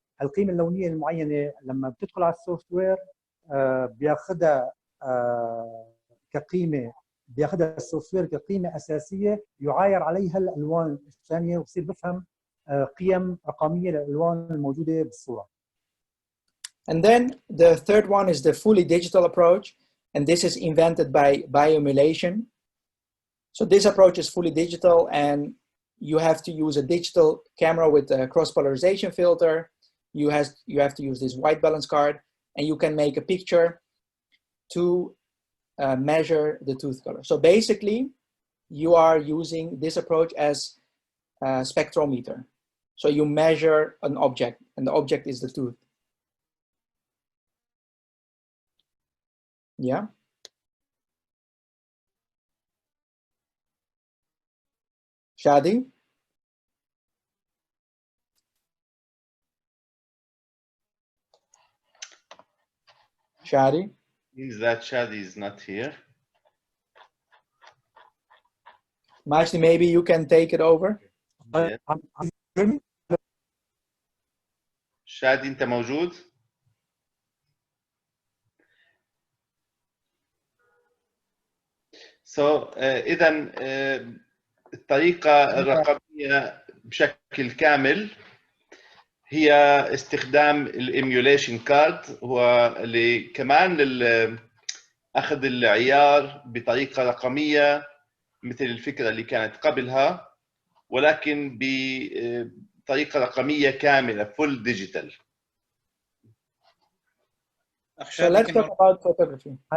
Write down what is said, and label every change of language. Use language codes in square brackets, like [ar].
[ar] القيمة اللونية المعينة لما بتدخل على السوفت وير بياخذها كقيمة، بياخذها السوفت وير كقيمة أساسية يعاير عليها الألوان الثانية، وبصير بفهم قيم رقمية للألوان الموجودة بالصورة. [en] And then the third one is the fully digital approach. And this is invented by bioemulation. So this approach is fully digital, and you have to use a digital camera with a cross-polarization filter. You have to use this white balance card, and you can make a picture to measure the tooth color. So basically, you are using this approach as a spectrometer. So you measure an object, and the object is the tooth. Yeah. Shadi? Shadi? Means that Shadi is not here. Majdi, maybe you can take it over. Yeah. [ar] شادي انت موجود؟ اذا الطريقة الرقمية بشكل كامل هي استخدام الايميوليشن كارد، هو اللي كمان اخذ العيار بطريقة رقمية مثل الفكرة اللي كانت قبلها، ولكن بطريقة رقمية كاملة فول ديجيتال. [en] So let's talk about photography.